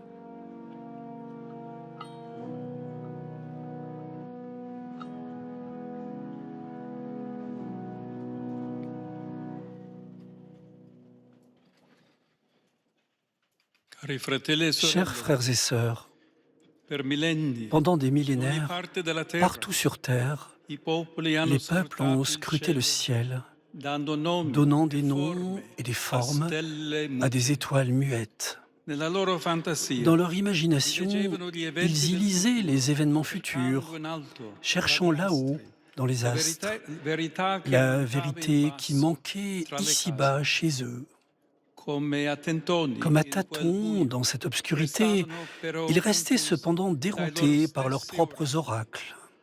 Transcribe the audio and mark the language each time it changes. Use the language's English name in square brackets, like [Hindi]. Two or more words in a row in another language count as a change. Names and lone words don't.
[Italian] Cari fratelli e sorelle, [French] Chers frères et sœurs, [Italian] per millenni, [French] pendant des [Italian] in ogni [French] millénaires, [Italian] parte della terra, [French] partout sur terre, [Italian] i popoli hanno [French] les peuples ont scruté le ciel, donnant des noms et des formes à des étoiles muettes. [Italian] Nella loro fantasia, [French] Dans leur imagination, ils y lisaient les événements futurs, cherchant là-haut, dans les astres, la vérité qui manquait ici-bas chez eux. Comme à tâtons dans cette obscurité, ils restaient cependant déroutés par leurs propres oracles.